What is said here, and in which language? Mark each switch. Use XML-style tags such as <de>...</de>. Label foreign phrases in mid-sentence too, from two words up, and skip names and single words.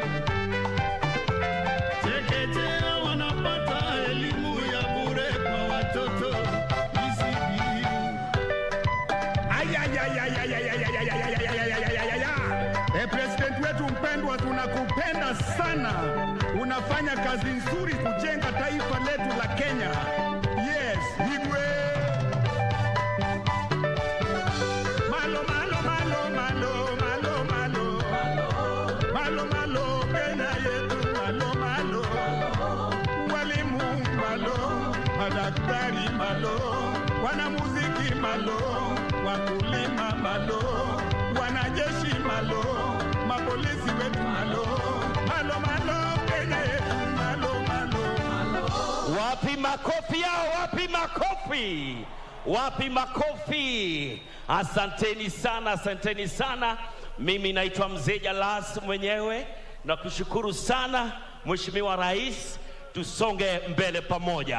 <sw>chekechea wanapata elimu ya bure kwa watoto President wetu mpendwa, tunakupenda sana. Unafanya kazi nzuri kujenga taifa letu la Kenya.</sw> <en>Yes, Igwe.</en> <luo>Malo malo malo malo malo malo. Malo malo Kenya yetu malo malo. Walimu malo, madaktari malo, wanamuziki malo, wakulima malo, wanajeshi malo,</luo> <sw>mapolisi wetu</sw> <luo>malo, malo malo Kenya yetu malo malo malo.</luo> <sw>Wapi makofi yao? Wapi makofi? Wapi makofi? Asanteni sana, asanteni sana. Mimi naitwa Mzee Jalas mwenyewe na kushukuru sana Mheshimiwa Rais, tusonge mbele pamoja.</sw>